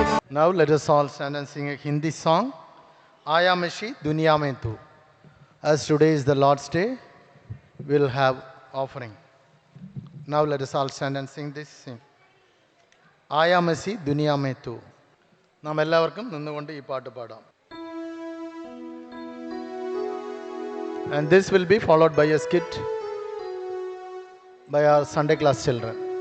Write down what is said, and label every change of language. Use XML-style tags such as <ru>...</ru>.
<en>Now let us all stand and sing a Hindi song. Aya Mashi Duniya Mein Tu. As today is the Lord's Day, we'll have offering. Now let us all stand and sing this. Sing. Aya Mashi Duniya Mein Tu.</en> <ml>നാം എല്ലാവർക്കും നിന്നുകൊണ്ട് ഈ പാട്ട് പാടാം.</ml> <en>And this will be followed by a skit by our Sunday class children.</en>